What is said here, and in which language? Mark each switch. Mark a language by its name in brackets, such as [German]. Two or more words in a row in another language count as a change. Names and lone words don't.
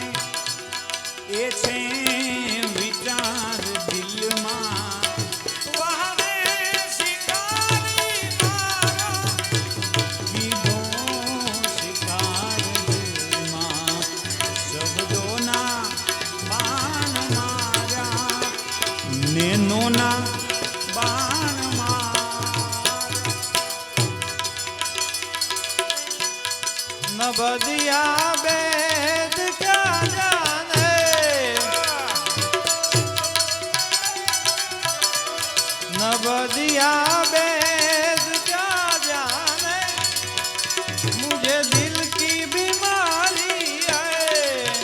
[Gujarati] એ છે વિચાર દિલમાં વહાવે શિકારી મારો કીધો શિકાર દિલમાં શબ્દોના બાણ માર્યા નેનોના બાણ માર્યા [Hindi] न बदिया वेद क्या जाने न बदिया वेद क्या जाने मुझे दिल की बीमारी है